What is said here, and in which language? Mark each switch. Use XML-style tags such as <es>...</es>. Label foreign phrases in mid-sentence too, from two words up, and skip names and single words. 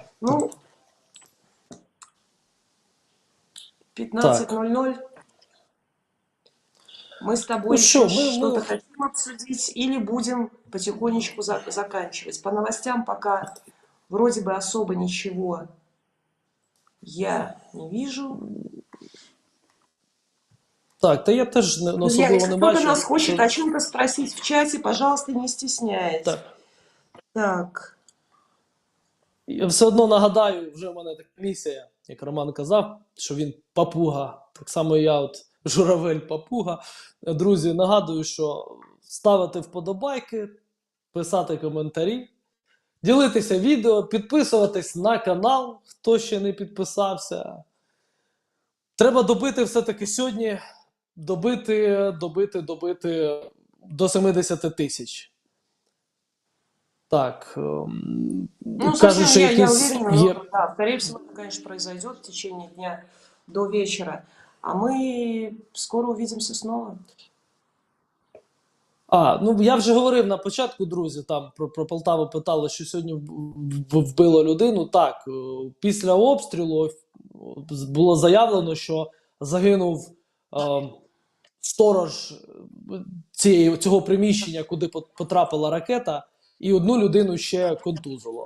<ru>Ну, 15:00. Мы с тобой Ну еще</ru> <uk>що,</uk> <ru>что-то хотим обсудить или будем потихонечку заканчивать? По новостям пока вроде бы особо ничего я не вижу.</ru> <uk>Так, та я теж</uk> <ru>Друзья,</ru> <uk>особливо</uk> <ru>если</ru> <uk>не</uk> <ru>кто-то</ru> <uk>бачу.</uk> <ru>нас хочет</ru> <uk>Це-</uk> <ru>о чем-то спросить в чате, пожалуйста, не стесняйтесь.</ru> <uk>Так. Так. Я все одно нагадаю, вже в мене така місія, як Роман казав, що він папуга. Так само і я, от журавель папуга. Друзі, нагадую, що ставити вподобайки, писати коментарі, ділитися відео, підписуватись на канал, хто ще не підписався. Треба добити все-таки сьогодні, добити до 70 тисяч. Так. Ну, кажуть,</uk> <ru>совсем</ru> <uk>що я якийсь</uk> <ru>уверена,</ru> <uk>є...</uk> <ru>но, да, скорее всего, это, конечно, произойдет в течение дня до вечера. А мы скоро увидимся снова.</ru> <uk>Ну я вже говорив на початку, друзі, там про Полтаву питали, що сьогодні вбило людину. Так, після обстрілу було заявлено, що загинув сторож цього приміщення, куди потрапила ракета, і одну людину ще контузило.</uk>